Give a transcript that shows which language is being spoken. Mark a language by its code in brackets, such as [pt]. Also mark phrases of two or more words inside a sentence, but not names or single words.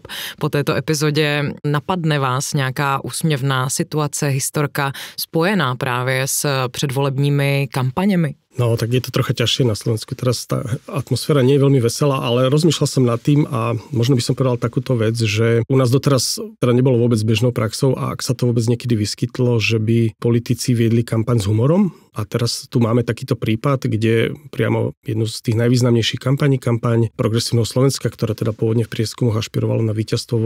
[cs] Po této epizodě napadne vás nějaká úsměvná situace, historka spojená právě s předvolebními kampaněmi? [sk] No, tak je to trocha ťažšie na Slovensku. Teraz tá atmosféra nie je veľmi veselá, ale rozmýšľal som nad tým a možno by som povedal takúto vec, že u nás doteraz teda nebolo vôbec bežnou praxou a ak sa to vôbec niekedy vyskytlo, že by politici viedli kampaň s humorom. A teraz tu máme takýto prípad, kde priamo jednu z tých najvýznamnejších kampaň Progresívneho Slovenska, ktorá teda pôvodne v prieskumoch ašpirovala na víťazstvo vo